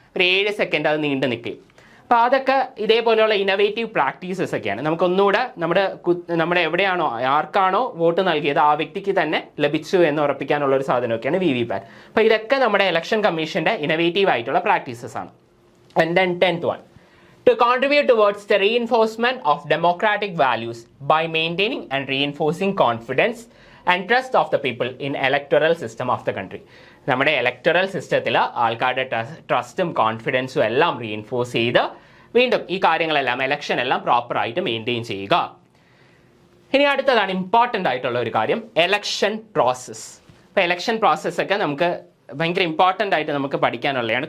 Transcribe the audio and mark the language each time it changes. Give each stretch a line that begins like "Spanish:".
Malayalam: ഒരു 7 സെക്കൻഡ് അത് നീണ്ടു നിൽക്കും. അപ്പോൾ അതൊക്കെ ഇതേപോലെയുള്ള ഇന്നോവേറ്റീവ് പ്രാക്ടീസസ് ഒക്കെയാണ്. നമുക്കൊന്നുകൂടെ നമ്മുടെ എവിടെയാണോ ആർക്കാണോ വോട്ട് നൽകിയത് ആ വ്യക്തിക്ക് തന്നെ ലഭിച്ചു എന്ന് ഉറപ്പിക്കാനുള്ള ഒരു സാധനമൊക്കെയാണ് VVPAT. അപ്പോൾ ഇതൊക്കെ നമ്മുടെ ഇലക്ഷൻ കമ്മീഷന്റെ ഇന്നോവേറ്റീവ് ആയിട്ടുള്ള പ്രാക്ടീസസ് ആണ്.
English: And then 10th one, to contribute towards the reinforcement of democratic values by maintaining and reinforcing confidence and trust of the people in electoral system of the country.
Malayalam: നമ്മുടെ electoral സിസ്റ്റത്തിൽ ആൾക്കാരുടെ ട്രസ്റ്റും കോൺഫിഡൻസും എല്ലാം reinforce ചെയ്ത് വീണ്ടും ഈ കാര്യങ്ങളെല്ലാം election എല്ലാം പ്രോപ്പറായിട്ട് മെയിൻറ്റെയിൻ ചെയ്യുക. ഇനി അടുത്തതാണ് ഇമ്പോർട്ടൻ്റ് ആയിട്ടുള്ള ഒരു കാര്യം, എലക്ഷൻ പ്രോസസ്സ്. ഇപ്പോൾ എലക്ഷൻ പ്രോസസ്സൊക്കെ നമുക്ക് ഭയങ്കര ഇമ്പോർട്ടൻ്റ് ആയിട്ട് നമുക്ക് പഠിക്കാനുള്ളതാണ്.